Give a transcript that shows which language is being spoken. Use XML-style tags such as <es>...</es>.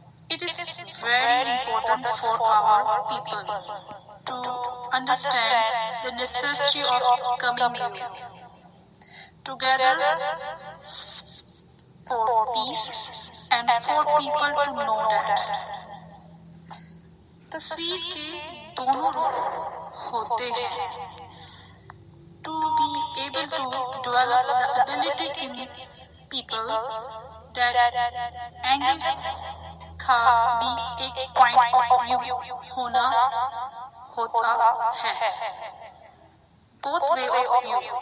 <en>It is very important for our people to understand the necessity of coming here together for peace and for people to know that.</en> <hi>तस्वीर के दोनों रूप होते हैं.</hi> <en>To be able to develop the ability in people that anger</en> <hi>का भी एक</hi> <en>point of view</en> <hi>होना होता है.</hi> <en>Both way of view.</en>